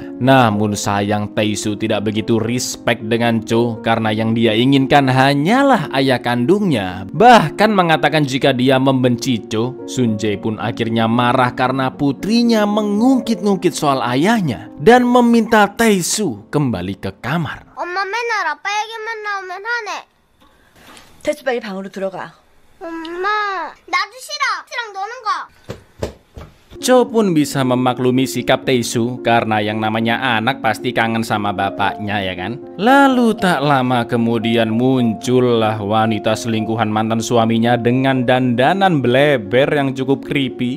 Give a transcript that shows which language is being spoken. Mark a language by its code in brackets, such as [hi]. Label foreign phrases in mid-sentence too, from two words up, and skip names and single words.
[id] Namun sayang Tae-soo tidak begitu respect dengan Cho karena yang dia inginkan hanyalah ayah kandungnya. Bahkan mengatakan jika dia membenci Cho, Sunjae pun akhirnya marah karena putrinya mengungkit-ungkit soal ayahnya dan meminta Tae-soo kembali ke kamar. [ko] 엄마 맨날 아빠 얘기만 나오면 화내. 태수 빨리 방으로 들어가. 엄마, 나도 싫어. 랑 노는 거. [id] Cho pun bisa memaklumi sikap Tae-soo karena yang namanya anak pasti kangen sama bapaknya, ya kan? Lalu tak lama kemudian muncullah wanita selingkuhan mantan suaminya dengan dandanan bleber yang cukup creepy.